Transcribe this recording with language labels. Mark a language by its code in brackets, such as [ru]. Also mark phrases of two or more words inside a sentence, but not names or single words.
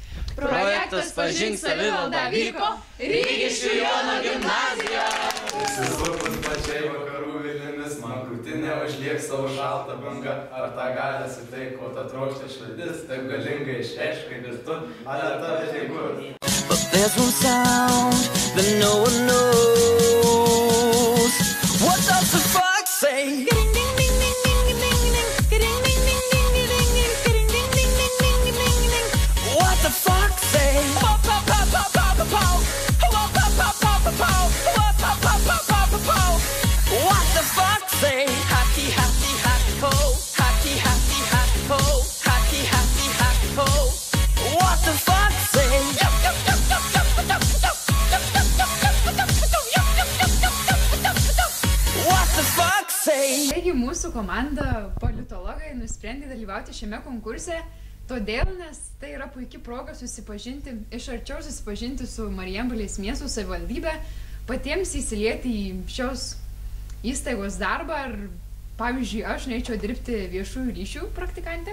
[lt] Projektas Pažink savivaldą vyko Rygiškių Jono gimnazijoje. Įsisupus pačiai vakarų vilimis, man krūtinė užliek savo šaltą bangą. Ar tą galę suteik, ko ta trokšta širdis, taip galingai išreišk, kaip ir tu, ale tave teigur. [en] But there's one sound that no one knows. What does the fox say? What the fox say? What the fox say? Happy, happy, happy ho. Happy, happy, happy ho. Happy, happy, happy ho. What the fox say? What the fox say? [lt] Taigi mūsų komanda politologai nusprendė dalyvauti šiame konkurse, todėl, nes tai yra puikia proga susipažinti, iš arčiau susipažinti su Marijampolės miesto savivaldybe, patiems įsilieti į šios įstaigos darbą. Ir, pavyzdžiui, aš norėčiau dirbti viešųjų ryšių praktikantė.